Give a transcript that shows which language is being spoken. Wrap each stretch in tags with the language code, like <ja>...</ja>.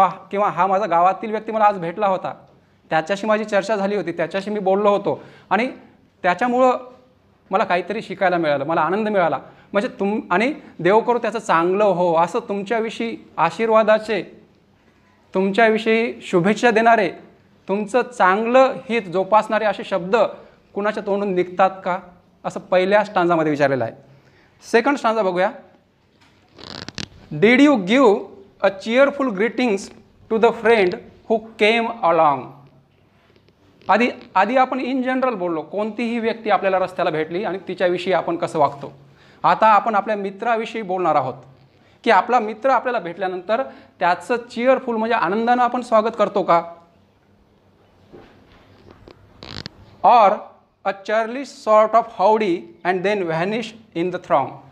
<mr>किंवा हा माझा गावातील व्यक्ती मला आज भेटला होता, त्याच्याशी माझी चर्चा झाली होती, त्याच्याशी मी बोललो होतो आणि त्याच्यामुळं मला काहीतरी शिकायला मिळालं, मला आनंद मिळाला, म्हणजे आणि देव करो त्याचं चांगलं हो, असं तुमच्याविषयी आशीर्वादाचे, तुमच्याविषयी शुभेच्छा देणारे, तुमचं चांगलं हित जोपासणारे असे शब्द कुणाच्या तोंडून निघतात का, असं पहिल्या स्टांजामध्ये विचारलेलं आहे। सेकंड स्टांजा बघूया।</mr> <en>Did you give a cheerful greetings to the friend who came along.</en> <mr>आधी आपण इन जनरल बोललो, कोणतीही व्यक्ती आपल्याला रस्त्याला भेटली आणि तिच्याविषयी आपण कसं वागतो। आता आपण आपल्या मित्राविषयी बोलणार आहोत की आपला मित्र आपल्याला भेटल्यानंतर त्याचं चीअरफुल म्हणजे आनंदानं आपण स्वागत करतो का,</mr> <en>Or a churlish sort of howdy and then vanish in the throng.</en>